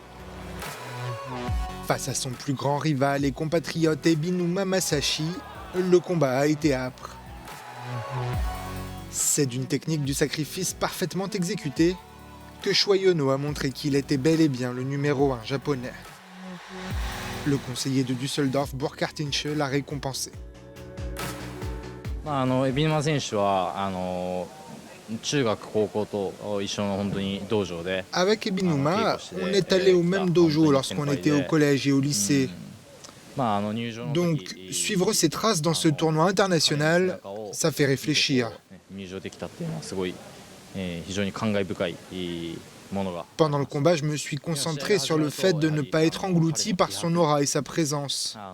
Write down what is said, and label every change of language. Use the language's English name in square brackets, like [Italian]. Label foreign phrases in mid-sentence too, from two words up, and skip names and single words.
[French] Face à son plus grand rival et compatriote Ebinuma Masashi, le combat a été âpre. C'est d'une technique du sacrifice parfaitement exécutée que Shohei Ono a montré qu'il était bel et bien le numéro 1 japonais. Le conseiller de Düsseldorf, Burkhard Hinche, l'a récompensé. [Japanese] 海老沼選手は中学高校と一緒の本当に道場で [French] Avec Ebinuma, on est allé au même dojo lorsqu'on était au collège et au lycée. Donc, suivre ses traces dans ce tournoi international, ça fait réfléchir. Pendant le combat, je me suis concentré sur le fait de ne pas être englouti par son aura et sa présence.